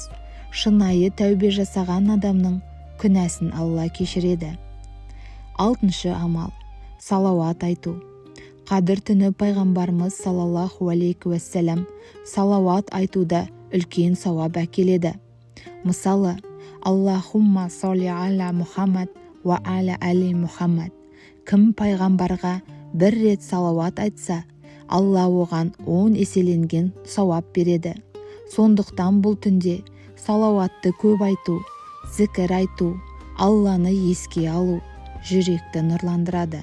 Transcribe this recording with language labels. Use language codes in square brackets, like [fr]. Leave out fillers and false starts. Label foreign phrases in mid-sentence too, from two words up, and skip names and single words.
[kk] Шынайы тәубе жасаған адамның күнәсін Алла кешіреді. Алтыншы амал, салауат айту. Қадір түні пайғамбарымыз [ar] صلى الله عليه وسلم [kk] салауат айтуда үлкен сауап әкеледі. Мысалы, [ar] اللهم صل على محمد وعلى آل محمد. [kk] Кім пайғамбарға бір рет салауат айтса, Алла оған 10 еселенген сауап береді. Сондықтан бұл түнде салауатты көп айту, зікір айту, Алланы еске алу жүректі нұрландырады.